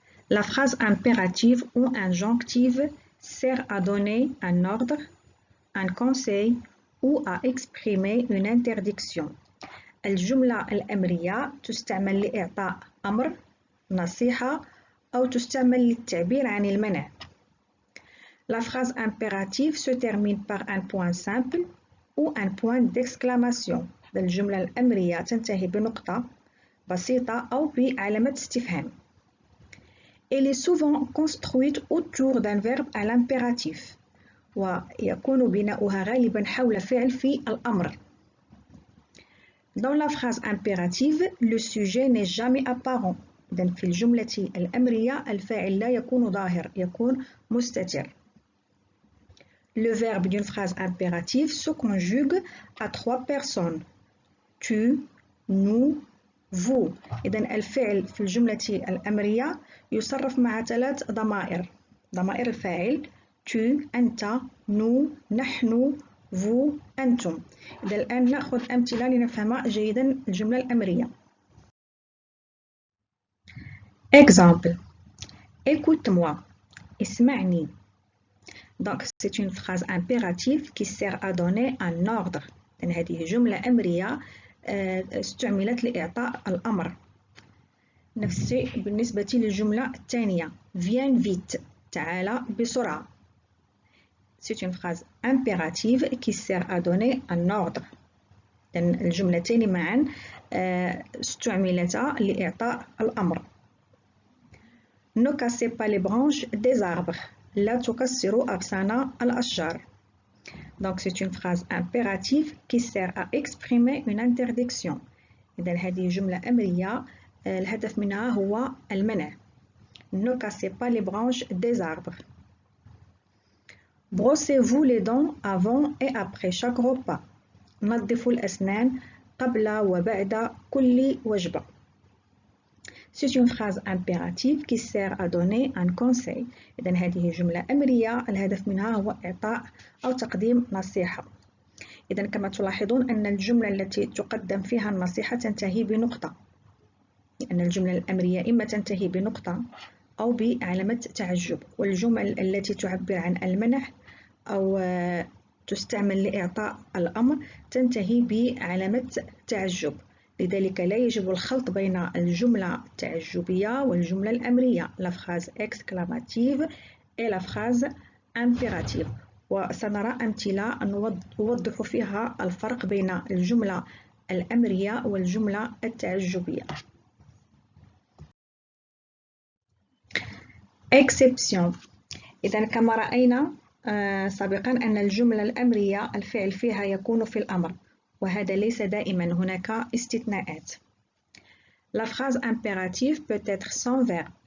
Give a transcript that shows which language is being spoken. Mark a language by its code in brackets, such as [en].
[fr] La phrase impérative ou injonctive sert à donner un ordre, un conseil ou à exprimer une interdiction. [ar] الجملة الأمرية تستعمل لإعطاء أمر، نصيحة، أو تستعمل للتعبير عن المنع. [fr] La phrase impérative se termine par un point simple ou un point d'exclamation. [ar] الجملة الأمرية تنتهي بنقطة بسيطة أو بعلامة استفهام. [fr] Elle est souvent construite autour d'un verbe à l'impératif. [ar] ويكون بناؤها غالبا حول فعل في الأمر. [fr] Dans la phrase impérative, le sujet n'est jamais apparent. [ar] إذن في الجملة الأمرية الفاعل لا يكون ظاهر، يكون مستتر. [fr] Le verbe d'une phrase impérative se conjugue à 3 personnes. Tu, nous, vous. [ar] إذن الفعل في الجملة الأمرية يصرف مع 3 ضمائر. ضمائر الفاعل tu أنت، nous نحن، vous أنتم. إذا الآن نأخذ أمثلة لنفهم جيدا الجملة الأمرية. [fr] Exemple. Écoute-moi. [ar] اسمعني. [fr] Donc c'est une phrase impérative qui sert à donner un ordre. [ar] لأن هذه جملة أمرية استعملت لإعطاء الأمر. نفس الشيء بالنسبة للجملة الثانية. [fr] Viens vite. [ar] تعال بسرعة. [fr] C'est une phrase impérative qui sert à donner un ordre. [ar] لأن الجملتين معا استعملتا لإعطاء الأمر. [fr] Ne cassez pas les branches des arbres. [ar] لا تكسروا أغصان الأشجار. [fr] Donc c'est une phrase impérative qui sert à exprimer une interdiction. [ar] إذا هذه جملة أمرية الهدف منها هو المنع. [fr] Ne cassez pas les branches des arbres. Brossez-vous les dents avant et après chaque repas. [ar] نظفوا الأسنان قبل وبعد كل وجبة. [fr] C'est une phrase impérative qui sert à donner un conseil. [ar] إذن هذه جملة أمرية الهدف منها هو إعطاء أو تقديم نصيحة. إذن كما تلاحظون أن الجملة التي تقدم فيها النصيحة تنتهي بنقطة. لأن الجملة الأمرية إما تنتهي بنقطة أو بعلامة تعجب، والجمل التي تعبر عن المنع أو تستعمل لإعطاء الأمر تنتهي بعلامة تعجب. لذلك لا يجب الخلط بين الجملة التعجبية والجملة الأمرية. [fr] La phrase exclamative et la phrase impérative. [ar] وسنرى أمثلة نوضح فيها الفرق بين الجملة الأمرية والجملة التعجبية. [fr] Exception. [ar] إذن كما رأينا سابقا أن الجملة الأمرية الفعل فيها يكون في الأمر، وهذا ليس دائما، هناك استثناءات. [fr] La phrase impérative peut être sans verbe.